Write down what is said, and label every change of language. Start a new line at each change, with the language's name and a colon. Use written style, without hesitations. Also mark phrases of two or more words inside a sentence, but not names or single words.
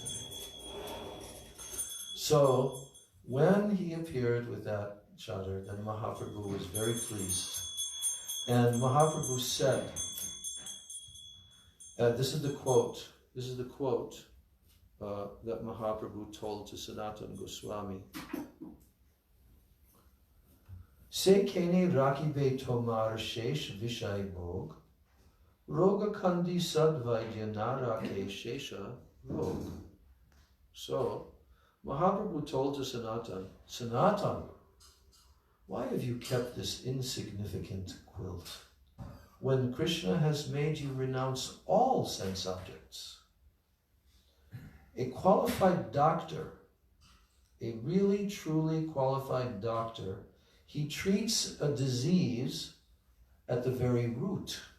English: So when he appeared with that chadar, then Mahaprabhu was very pleased. And Mahaprabhu said, this is the quote that Mahaprabhu told to Sanatana Goswami.
Bangla: সে কেনে রাখিবে তোমার শেষ বিষয় ভোগ, রোগ খণ্ডি সদ্বৈদ্য না রাখে শেষ রোগ.
English: So, Mahaprabhu told to Sanatan, Sanatan, why have you kept this insignificant quilt when Krishna has made you renounce all sense objects? A qualified doctor, a really truly qualified doctor, he treats a disease at the very root.